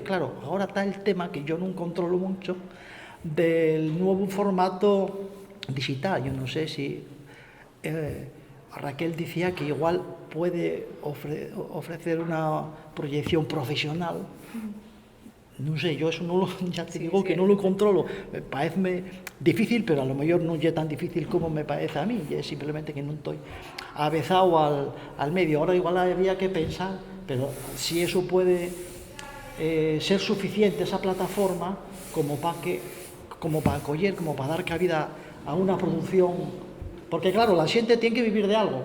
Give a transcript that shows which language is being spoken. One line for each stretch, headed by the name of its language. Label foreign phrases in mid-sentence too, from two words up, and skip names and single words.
Spanish: Claro, ahora está el tema que yo no controlo mucho del nuevo formato digital. Yo no sé si Raquel decía que igual puede ofrecer una proyección profesional
Galician: non sei,
Spanish: yo eso non lo, ya te Sí, digo sí. que non lo controlo, parece difícil, pero a lo mellor
Galician: non é
Spanish: tan difícil como me parece a mí, é simplemente que non estoy avezado al medio. Ahora igual habría que pensar, pero si eso puede ser suficiente, esa plataforma, como para acoger, como para dar cabida a una producción, porque claro, la xente tiene que vivir de algo.